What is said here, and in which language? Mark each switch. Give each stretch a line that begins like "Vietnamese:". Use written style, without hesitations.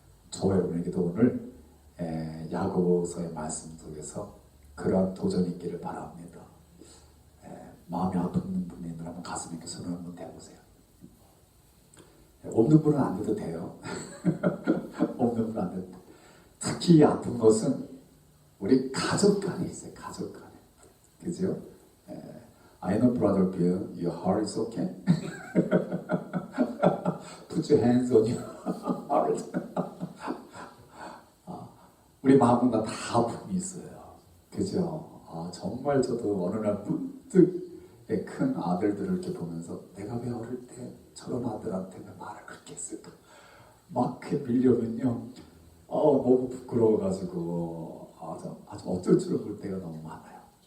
Korean: 저와 여러분에게도 오늘 야고보서의 말씀 속에서 그러한 도전이 있기를 바랍니다. 마음이 아픈 분이 있는 가슴에 이렇게 손을 한번 대보세요. 없는 분은 안 돼도 돼요. 없는 분은 안 돼도 돼요. 특히 아픈 것은 우리 가족 간에 있어요. 가족 간에. 그죠?
English: I know brother Bill, your heart is okay? Put your hands on your heart.
Korean: 우리 마음마다 다 아픔이 있어요. 그죠? 정말 저도 어느 날 문득 큰 아들들을 이렇게 보면서 내가 왜 어릴 때 저런 아들한테 왜 말을 그렇게 했을까? 막 이렇게 밀려면요, 너무 부끄러워가지고 아주 어쩔 줄 모를 때가 너무 많아요.